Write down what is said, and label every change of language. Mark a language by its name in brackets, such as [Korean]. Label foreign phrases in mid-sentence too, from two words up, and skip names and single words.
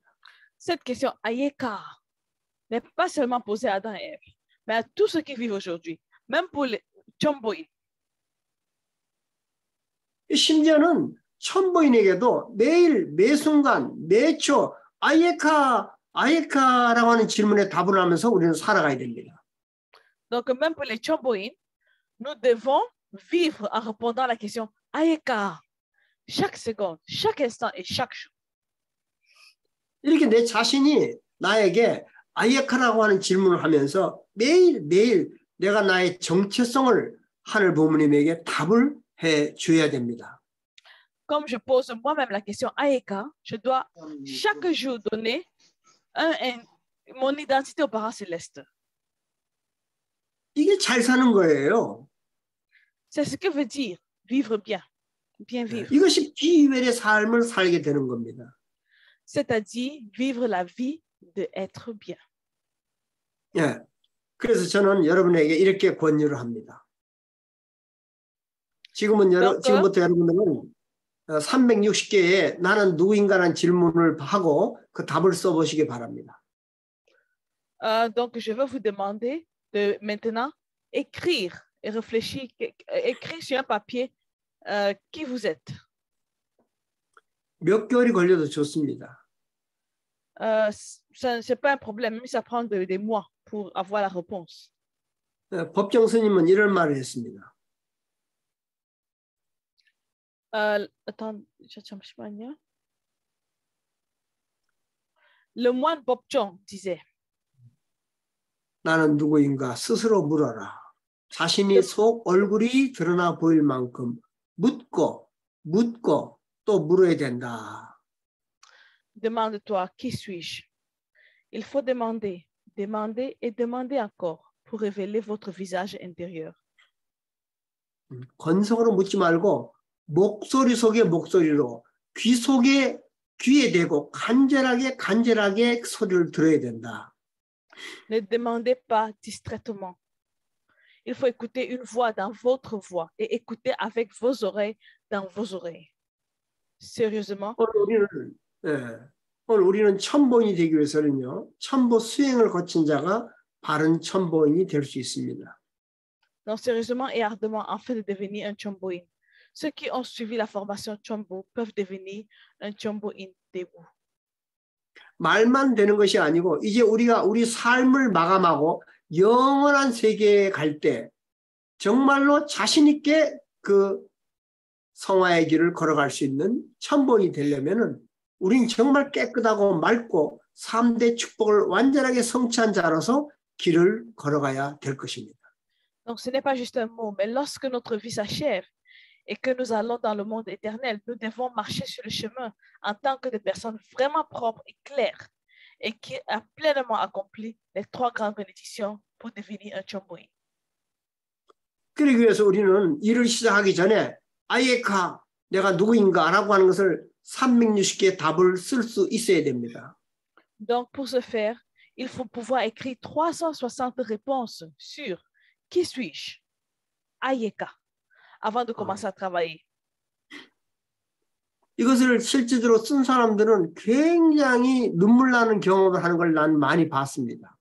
[French] Cette question Ayeka n'est pas seulement posée à Adam et Ève, mais à tous ceux qui vivent aujourd'hui, même pour les Chomboï. [Korean] 심지어는 천보인에게도 매일 매순간 매초 아이에카라고 하는 질문에 답을 하면서 우리는 살아가야 됩니다. [French] Donc même pour les Chomboï, nous devons vivre en répondant à la question Ayeka chaque seconde, chaque instant et chaque jour. [Korean] 이렇게 내 자신이 나에게 아이에카라고 하는 질문을 하면서 매일매일 내가 나의 정체성을 하늘 부모님에게 답을 해 줘야 됩니다. [French] Comme je pose moi-même la question Ayeka, je dois chaque jour donner mon identité aux parents célestes. [Korean] 이게 잘 사는 거예요. [French] C'est ce que veut dire vivre bien, bien vivre. [Korean] 이것이 비이별의 삶을 살게 되는 겁니다. [French] C'est-à-dire vivre la vie de être bien. [Korean] 예. 그래서 저는 여러분에게 이렇게 권유를 합니다. 지금부터 여러분들은 360개의 나는 누구인가라는 질문을 하고 그 답을 써보시기 바랍니다. [French] Donc, je vais vous demander de maintenant écrire et réfléchir, écrire sur un papier qui vous êtes. [Korean] 몇 개월이 걸려도 좋습니다. [French] C'est pas un problème, mais ça prend des mois pour avoir la réponse. [Korean] 법정 스님은 이런 말을 했습니다. Attends, 잠시만요. [French] Le moine Bobchong disait, [Korean] 나는 누구인가 스스로 물어라. 자신이 속 얼굴이 드러나 보일 만큼 묻고 또 물어야 된다. [French] demande-toi, qui suis-je? Il faut demander, demander et demander encore pour révéler votre visage intérieur. [Korean] 건성으로 묻지 말고 목소리 속의 목소리로 귀 속에 귀에 대고 간절하게 소리를 들어야 된다. [French] Ne demandez pas distraitement. Il faut écouter une voix dans votre voix et écouter avec vos oreilles dans vos oreilles. Sérieusement? [Korean] 오늘 우리는 첨보인이 되기 위해서는요. 첨보 수행을 거친 자가 바른 첨보인이 될 수 있습니다. [French] Donc, sérieusement et ardemment, afin de devenir un chomboin. Ceux qui ont suivi la formation chombo peuvent devenir un chomboin debout. [Korean] 말만 되는 것이 아니고 이제 우리가 우리 삶을 마감하고 영원한 세계에 갈 때 정말로 자신 있게 그 성화의 길을 걸어갈 수 있는 첨보인이 되려면은 우린 정말 깨끗하고 맑고 3대 축복을 완전하게 성취한 자로서 길을 걸어가야 될 것입니다. [French] Donc, ce n'est pas juste un mot, mais lorsque notre vie s'achève et que nous allons dans le monde éternel, nous devons marcher sur le chemin en tant que des personnes vraiment propres et claires et qui ont pleinement accompli les 3 grandes bénédictions pour devenir un chomboin. [Korean] 그러기 위해서 우리는 일을 시작하기 전에 아예카 내가 누구인가라고 하는 것을 360개의 답을 쓸 수 있어야 됩니다. [French] Donc, pour ce faire, il faut pouvoir écrire 360 réponses sur qui suis-je, Ayeka, avant de commencer à travailler. [Korean] 이것을 실제적으로 쓴 사람들은 굉장히 눈물 나는 경험을 하는 걸 난 많이 봤습니다.